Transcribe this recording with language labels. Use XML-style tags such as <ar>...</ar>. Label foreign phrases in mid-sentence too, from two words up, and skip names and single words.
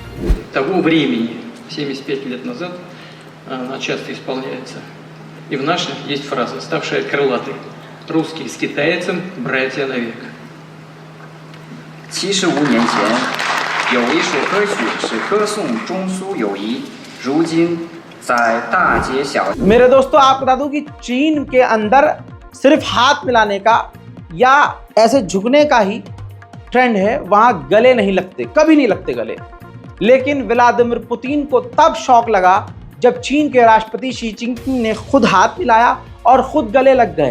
<ru>Того времени, 75 лет назад, она часто исполняется. И в наших есть фраза, ставшая крылатой. Русские с китайцем братья навек.</ru> <zh>75 年前，有一首歌曲是歌颂中苏友谊，如今在大街小。</zh> <hi>मेरे दोस्तों, आप बता दूं कि चीन के अंदर सिर्फ हाथ मिलाने का या ऐसे झुकने का ही ट्रेंड है, वहां गले नहीं लगते, कभी नहीं लगते गले। लेकिन व्लादिमीर पुतिन को तब शौक लगा जब चीन के राष्ट्रपति शी जिनपिंग ने खुद हाथ मिलाया और खुद गले लग गए।</hi>